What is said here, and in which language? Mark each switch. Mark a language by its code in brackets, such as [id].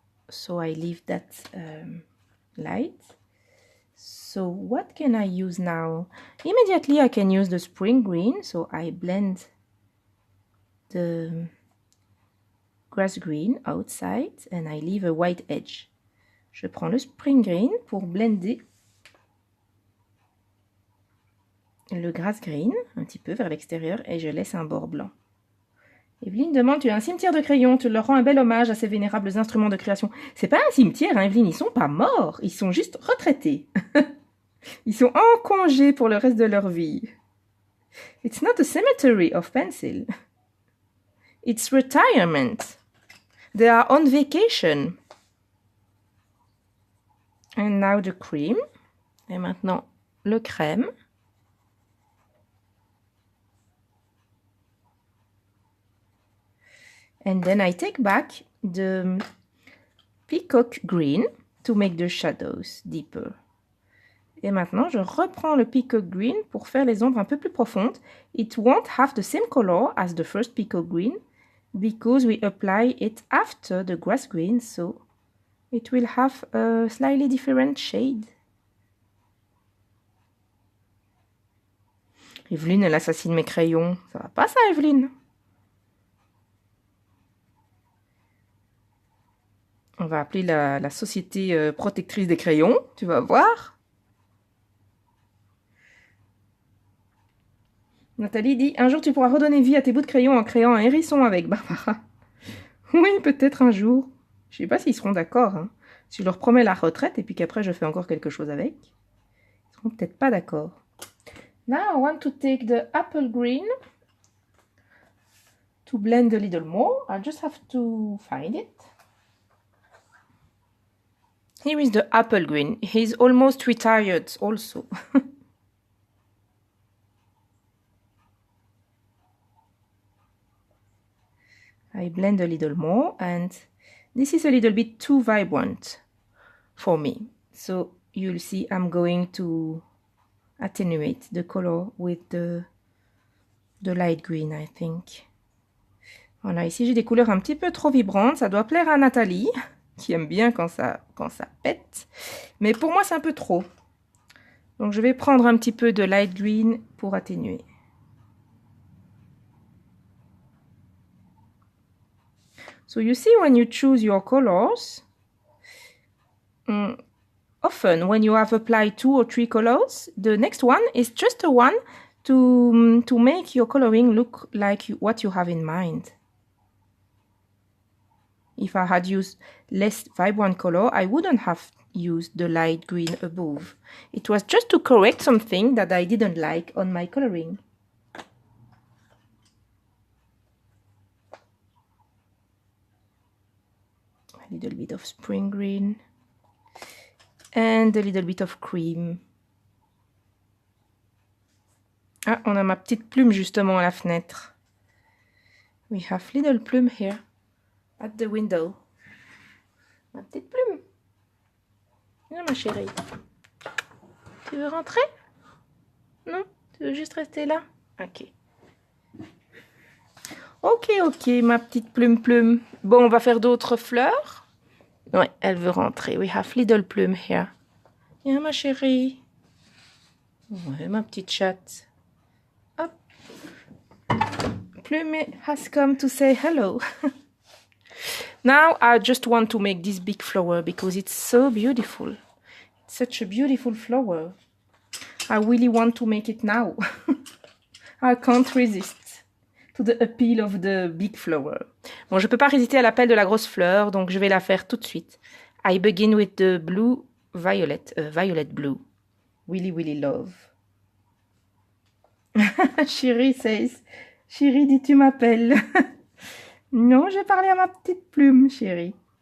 [en] So I leave that light. So what can I use now? Immediately I can use the spring green, so I blend the grass green outside and I leave a white edge. [fr] Je prends le spring green pour blender le grass green un petit peu vers l'extérieur et je laisse un bord blanc. Evelyne demande, tu as un cimetière de crayons, tu leur rends un bel hommage à ces vénérables instruments de création. C'est pas un cimetière, hein, Evelyne, ils sont pas morts, ils sont juste retraités. Ils sont en congé pour le reste de leur vie. [en] It's not a cemetery of pencil. It's retirement. They are on vacation. And now the cream. [fr] Et maintenant le crème. [en] And then I take back the peacock green to make the shadows deeper. [fr] Et maintenant, je reprends le peacock green pour faire les ombres un peu plus profondes. [en] It won't have the same color as the first peacock green because we apply it after the grass green, so it will have a slightly different shade. [fr] Evelyne, elle assassine mes crayons. Ça va pas ça, Evelyne? On va appeler la société protectrice des crayons, tu vas voir. Nathalie dit, un jour tu pourras redonner vie à tes bouts de crayon en créant un hérisson avec, Barbara. Oui, peut-être un jour. Je sais pas s'ils seront d'accord. Hein. Si je leur promets la retraite et puis qu'après je fais encore quelque chose avec, ils seront peut-être pas d'accord. [en] Now I want to take the apple green to blend a little more. I just have to find it. Here is the apple green. He's almost retired also. I blend a little more and this is a little bit too vibrant for me. So you'll see I'm going to attenuate the color with the light green, I think. [fr] Voilà, ici j'ai des couleurs un petit peu trop vibrantes. Ça doit plaire à Nathalie, qui aime bien quand ça pète. Mais pour moi, c'est un peu trop. Donc je vais prendre un petit peu de light green pour atténuer. [en] So you see, when you choose your colors, often when you have applied 2 or 3 colors, the next one is just a one to make your coloring look like what you have in mind. If I had used less vibrant color, I wouldn't have used the light green above. It was just to correct something that I didn't like on my coloring. A little bit of spring green and a little bit of cream. [fr] Ah, on a ma petite plume justement à la fenêtre. [en] We have little plume here at the window. [fr] Ma petite plume. Ah, ma chérie. Tu veux rentrer? Non? Tu veux juste rester là? Ok. Ok, ma petite plume. Bon, on va faire d'autres fleurs. Ouais, elle veut rentrer. [en] We have little plume here. [fr] Viens, ma chérie. Ouais, ma petite chatte. [en] Hop. Plume has come to say hello. Now I just want to make this big flower because it's so beautiful. It's such a beautiful flower. I really want to make it now. I can't resist to the appeal of the big flower. [fr] Bon, je peux pas résister à l'appel de la grosse fleur, donc je vais la faire tout de suite. [en] I begin with the blue violet, violet blue. Really, really love. [fr] Chérie says, chérie dit tu m'appelles. Non, j'ai parlé à ma petite plume, chérie.